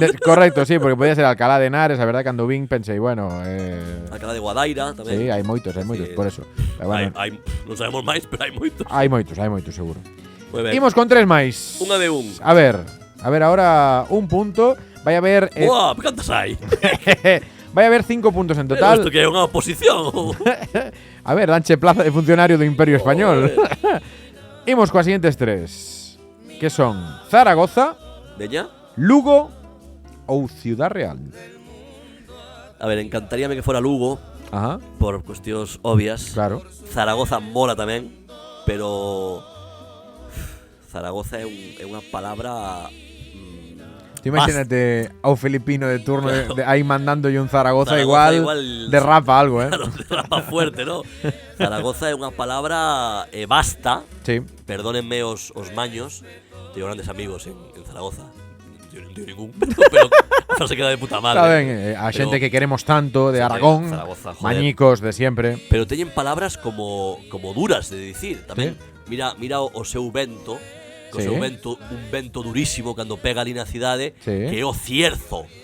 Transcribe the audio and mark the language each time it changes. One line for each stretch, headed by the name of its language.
Galician: Correcto, sí, porque podía ser Alcalá de Henares. A verdade, cando vin pensei, bueno… Alcalá de Guadaira tamén. Sí, hai moitos, por eso. Bueno, non sabemos máis, pero hai moitos. Hai moitos, seguro. Muy ben. Imos con tres máis. Unha de un. A ver, ahora un punto. Vai haber… Buah, cantas hai? Vai haber 5 puntos en total. Isto que é unha oposición. A ver, danche plaza de funcionario do Imperio Español. Imos coas siguientes tres, que son Zaragoza, Veña. Lugo ou Ciudad Real. A ver, encantaríame que fora Lugo. Ajá. Por cuestións obvias. Claro. Zaragoza mola tamén, pero Zaragoza é unha palabra… Tú imagínate ao filipino de turno aí mandándolle un Zaragoza igual derrapa algo,
Spanish: Claro, derrapa fuerte, ¿no?
Galician: Zaragoza é unha palabra basta. Sí. Perdónenme os maños.
Spanish: Tengo grandes amigos en Zaragoza. Yo non tengo ningún, pero a frase queda de puta madre.
Galician: Está ben, a xente que queremos tanto de Aragón, Zaragoza,
Spanish: mañicos de siempre.
Galician: Pero teñen palabras como duras de dicir tamén. Sí. Mira o seu vento. O seu vento, un vento durísimo cando pega ali na cidade, que é o cierzo.